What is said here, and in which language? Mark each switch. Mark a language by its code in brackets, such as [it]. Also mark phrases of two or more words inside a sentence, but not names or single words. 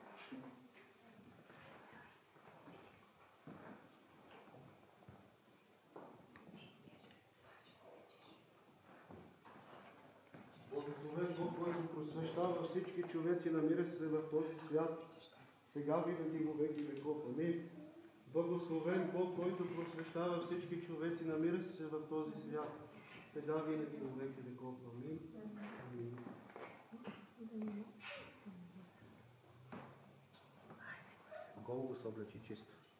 [bg] Благословен Бог, който просвещава всички човеци, намира се в този свят, сега винаги во веки веков. Амин. Благословен Бог, който просвещава всички човеци, намира се в този свят, сега винаги во веки веков. Амин. Амин. Голо се облечи чисто.